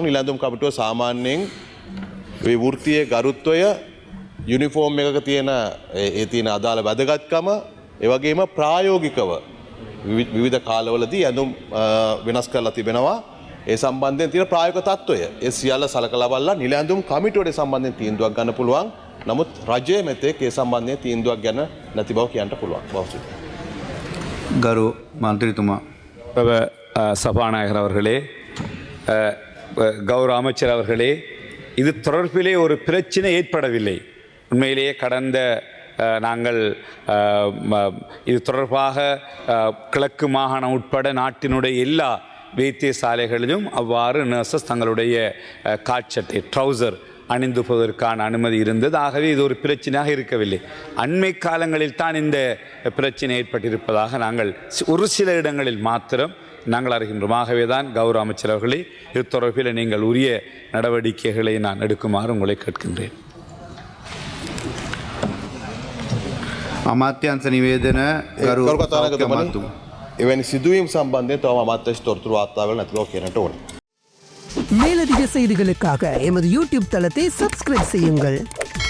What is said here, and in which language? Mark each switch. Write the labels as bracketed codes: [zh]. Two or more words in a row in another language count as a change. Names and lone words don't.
[si] නිල ඇඳුම් කමිටුව සාමාන්‍යයෙන් මේ වෘත්තීය ගරුත්වය යුනිෆෝම් එකක තියෙන තියෙන අදාළ වැදගත්කම ඒ වගේම ප්‍රායෝගිකව විවිධ කාලවලදී ඇඳුම් වෙනස් කරලා තිබෙනවා. ඒ සම්බන්ධයෙන් තියෙන ප්‍රායෝගික තත්ත්වය ඒ සියල්ල සලකලා බලලා නිල ඇඳුම් කමිටුවට සම්බන්ධයෙන් තීන්දුවක් ගන්න පුළුවන්. නමුත් රජය මෙතෙක් ඒ සම්බන්ධයෙන් තීන්දුවක් ගැන නැති බව කියන්න පුළුවන්. ගරු මන්ත්‍රීතුමා [ta] சபாநாயகர் அவர்களே, கௌரவ அமைச்சர் அவர்களே, இது தொடர்பிலே ஒரு பிரச்சனை ஏற்படவில்லை. உண்மையிலேயே கடந்த நாங்கள் இது தொடர்பாக கிழக்கு மாகாணம் உட்பட நாட்டினுடைய எல்லா வைத்தியசாலைகளிலும் அவ்வாறு நர்சஸ் தங்களுடைய காட்சட்டை ட்ரௌசர் அணிந்து போவதற்கான அனுமதி இருந்தது. ஆகவே இது ஒரு பிரச்சனையாக இருக்கவில்லை. அண்மை காலங்களில் தான் இந்த பிரச்சனை ஏற்பட்டிருப்பதாக நாங்கள் ஒரு சில இடங்களில் மாத்திரம் நாங்கள் அறிகின்றோம். ஆகவே தான் கௌரவ அமைச்சர் அவர்களே, இது தொடர்பில் நீங்கள் உரிய நடவடிக்கைகளை நான் எடுக்குமாறு உங்களை கேட்கின்றேன். [si] අමාත්‍යංශ නිවේදන ගරු කතානායකතුමනි, එවැනි සිදුවීම් සම්බන්ධයෙන් තවම අමාත්‍යංශ තොරතුරු වාර්තාවල නැති බව කියන්නට ඕනේ. [ta] மேலதிக செய்திகளுக்காக எமது யூடியூப் தளத்தை சப்ஸ்கிரைப் செய்யுங்கள்.